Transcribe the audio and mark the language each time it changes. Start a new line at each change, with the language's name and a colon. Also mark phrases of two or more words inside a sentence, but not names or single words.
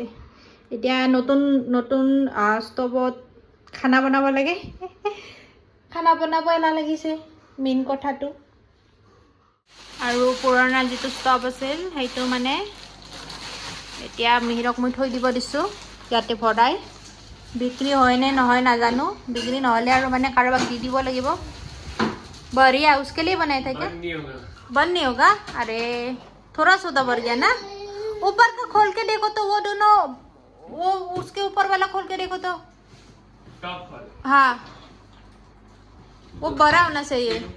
Assamese: এতিয়া নতুন নতুন ষ্টভত খানা বনাব লাগে, খানা বনাব এলাহ লাগিছে মেইন কথাটো। আৰু পুৰণা যিটো ষ্টভ আছিল সেইটো মানে এতিয়া মিহিৰক মই থৈ দিব দিছোঁ ইয়াতে ভৰাই। বিক্ৰী হয় নে নহয় নাজানো, বিক্ৰী নহ'লে আৰু মানে কাৰোবাক দি দিব লাগিব।
Hindi: बढ़िया, उसके लिए बनाया था क्या? बंद नहीं होगा? अरे थोड़ा सा तो बढ़ गया ना। ऊपर का खोल के देखो तो वो दोनों, वो उसके ऊपर वाला खोल के देखो तो, हाँ वो बड़ा होना चाहिए।